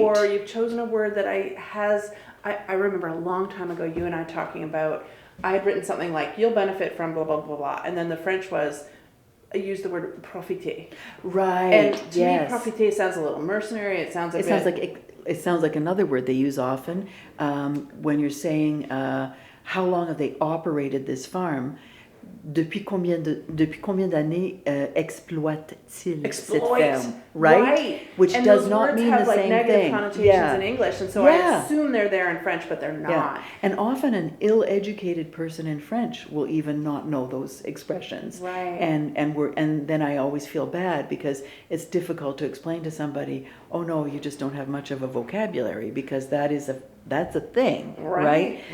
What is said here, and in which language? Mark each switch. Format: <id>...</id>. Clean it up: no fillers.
<en>Or you've chosen a word that I remember a long time ago you and I talking about, I had written something like, you'll benefit from blah, blah, blah, blah. And then the French was, I used the word profiter. Right. And to me, profiter sounds a little mercenary. It sounds like another word they use often when you're saying how long have they operated this farm?</en> <fr>Depuis combien d'années exploite-t-il cette ferme?</fr> <en>Right? Which and does not mean the same thing. And those words have like negative connotations in English, and so I assume they're there in French, but they're not. Yeah. And often an ill-educated person in French will even not know those expressions. Right. And then I always feel bad because it's difficult to explain to somebody, oh no, you just don't have much of a vocabulary, because that's a thing, right?</en>